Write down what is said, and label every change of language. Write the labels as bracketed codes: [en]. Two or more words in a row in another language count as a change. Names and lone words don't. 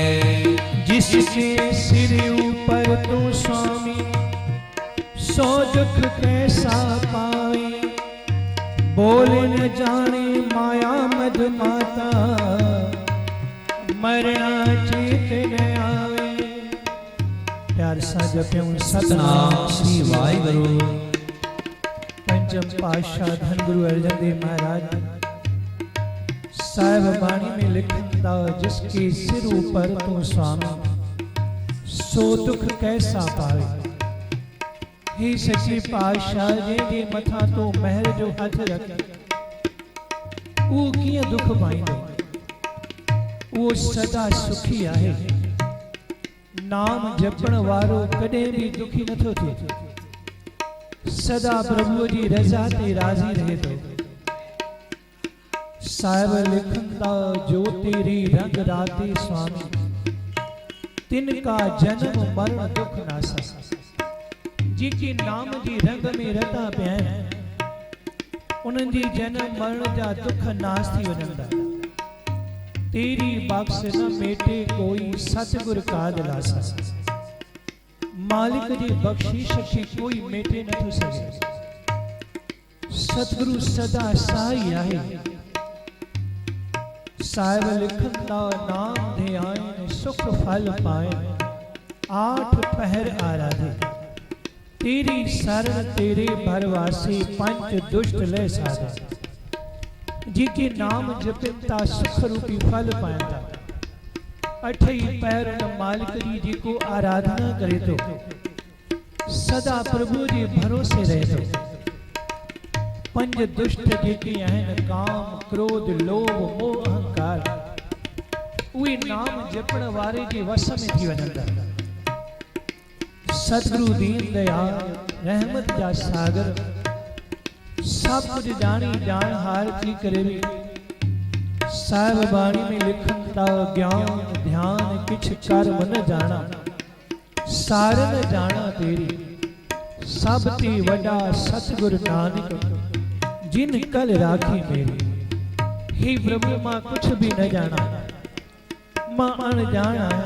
[hi] जिसके सिर ऊपर तू स्वामी, सो दुख कैसा पावे। बोल न जाने माया मद माता, मरना चेत न आवे। [sd] प्यार सा जप्यूं सतनाम श्री वाहिगुरु। [hi] पंचम पातशाह धन गुरु अर्जन देव महाराज साहिब बाणी में लिखता, जिसके सिर ऊपर तू स्वामी, सो दुख कैसा पावे। [sd] हे सच्ची पातशाह जे मथा तो महर जो हथ रख, वो कीअं दुख पाईंदो। वो सदा सुखी आहे। नाम जपण वारो कॾहिं भी दुखी नथो थिए। सदा प्रभु जी रज़ा ते राज़ी रहे थो। साहिब लिखंदा, [hi] जो तेरी रंग राते स्वामी, तिनका जन्म मरण दुख नासा। [sd] जिनके नाम जी रंग में रता पिया आहिनि, उन्हनि जी जन्म मरण जा दुख नास थी वञंदा। [hi] तेरी बख्श न मेटे कोई, सतगुर का दिलासा। [sd] मालिक जी बख्शीश खे कोई मेटे नथो सघे। सतगुरु सदा साई आहे। साहिब लिखंदा, [hi] नाम ध्यान सुख फल पाए, आठ पहर आराधे। तेरी शरण तेरे भरवासे, पंच दुष्ट ले साधे। [sd] जिके नाम जपिता सुख रूपी फल पाएंदा। अठई पैर मालिक जी जिको आराधना करे तो, सदा प्रभु जी भरोसे रहे तो। पंज दुष्ट जेके आहिनि, काम क्रोध लोभ मोह अहंकार, उहे नाम जपण वारे जे वस में थी वञंदा। सतगुरु दीन दयाल रहमत जा सागर, सब कुछ जानी जान हार थी करे भी। साहिब बाणी में लिखंदा, [hi] ज्ञान ध्यान किछ कर्म न जाना, सार न जाना तेरी। सब ते वडा सतगुरु नानक, जिन कल राखी मेरी। [sd] हे प्रभु मां कुछ भी न जाना, मां अनजान आया।